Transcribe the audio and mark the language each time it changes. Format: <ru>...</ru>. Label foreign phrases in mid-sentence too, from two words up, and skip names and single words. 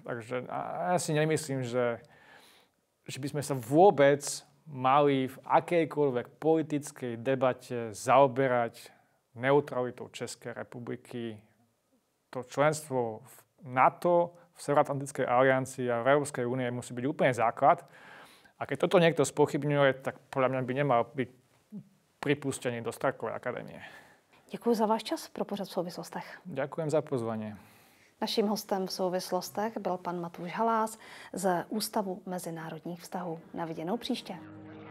<sk>Takže ja si nemyslím, že by sme sa vôbec mali v akejkoľvek politickej debate zaoberať neutralitou Českej republiky. To členstvo v NATO, v Severoatlantickej aliancii a v Európskej únie musí byť úplne základ. A keď toto niekto spochybňuje, tak podľa mňa by nemal byť pripustený do Starkovej akadémie.</sk> <cs>Děkuji za váš čas pro pořad v souvislostech.</cs> <sk>Ďakujem za pozvanie.</sk> <cs>Naším hostem v souvislostech byl pan Matúš Halás z Ústavu mezinárodních vztahů. Na viděnou příště.</cs>